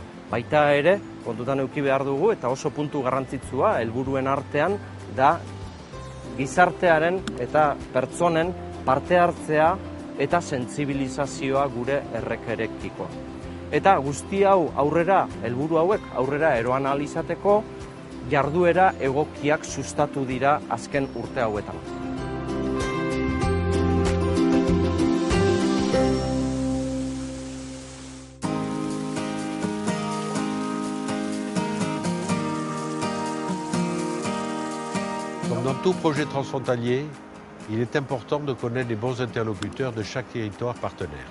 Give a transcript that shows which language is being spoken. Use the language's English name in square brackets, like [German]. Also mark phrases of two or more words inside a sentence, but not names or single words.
[Basque] Baita ere, kontutan eduki behar dugu, eta oso puntu garrantzitsua, helburuen artean, da gizartearen eta pertsonen parte hartzea eta sentsibilizazioa gure errekerekiko. Eta guzti hau aurrera, helburu hauek aurrera eroan ahal izateko, jarduera egokiak sustatu dira azken urte hauetan. [French] Comme dans tout projet transfrontalier, il est important de connaître les bons interlocuteurs de chaque territoire partenaire.